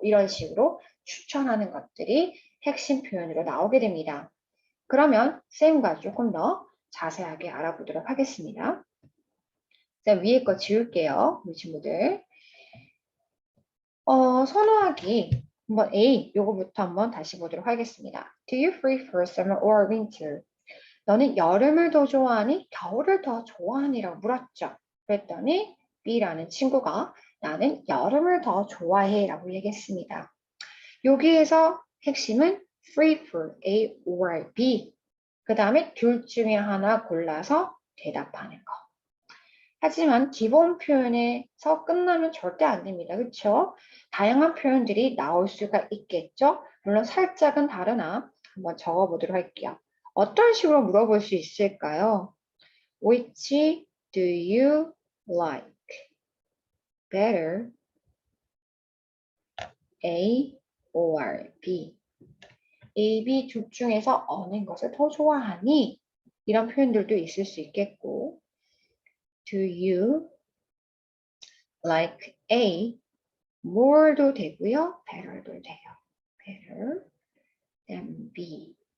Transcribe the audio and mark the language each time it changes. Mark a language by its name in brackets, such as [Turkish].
[Korean] 이런 식으로 추천하는 것들이 핵심 표현으로 나오게 됩니다. 그러면 쌤과 조금 더 자세하게 알아보도록 하겠습니다. 자, 위에 거 지울게요. 우리 친구들. 선호하기. 한번 A, 요거부터 한번 다시 보도록 하겠습니다. [English] Do you prefer summer or winter? [Korean] 너는 여름을 더 좋아하니? 겨울을 더 좋아하니라고 물었죠. 그랬더니 B라는 친구가 나는 여름을 더 좋아해 라고 얘기했습니다. 여기에서 핵심은 [English] prefer A or B. [Korean] 그 다음에 둘 중에 하나 골라서 대답하는 거. 하지만 기본 표현에서 끝나면 절대 안 됩니다. 그렇죠? 다양한 표현들이 나올 수가 있겠죠? 물론 살짝은 다르나 한번 적어보도록 할게요. 어떤 식으로 물어볼 수 있을까요? [English] Which do you like better? A or B? [Korean] A, B 둘 중에서 어느 것을 더 좋아하니? 이런 표현들도 있을 수 있겠고 [English] Do you like A? [Korean] more도 되고요. better도 돼요. [English] better than B.